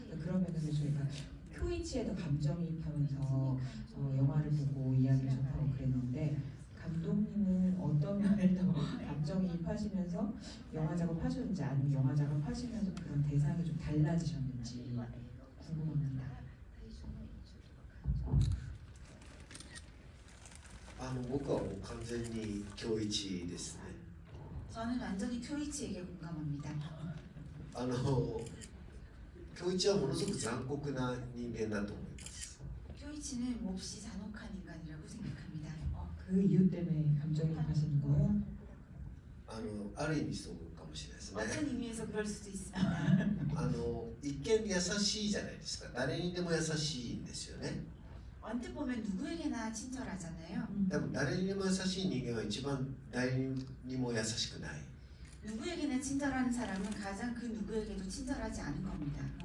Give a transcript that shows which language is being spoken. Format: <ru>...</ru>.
<ko>그런 면에서 저희가 쿄이치에 더 감정이입하면서 영화를 보고 이야기를 접하고 그랬는데, 감독님은 어떤 면을 더 감정이입하시면서 영화 작업하셨는지, 아니면 영화 작업하시면서 그런 대상이 좀 달라지셨는지 궁금합니다.</ko> <ja>僕はもう完全に今日一ですね。</ja> <ko>저는 완전히 쿄이치에게 공감합니다.</ko> <ja>今日一はものすごく残酷な人間だと思います。</ja> <ko>쿄이치는 몹시 잔혹한 인간이라고 생각합니다. 그 이유 때문에 감정이입하시는 거예요?</ko> <ja>ある意味そうかもしれないですね。</ja> <ko>어떤 의미에서 그럴 수도 있습니다.</ko> <ja>一見優しいじゃないですか。誰にでも優しいんですよね。</ja> <ko>언뜻 보면 누구에게나 친절하잖아요.</ko> <ja>でも誰にでも優しい人間は一番誰にも優しくない。</ja> <ko>누구에게나 친절한 사람은 가장 그 누구에게도 친절하지 않은 겁니다.</ko>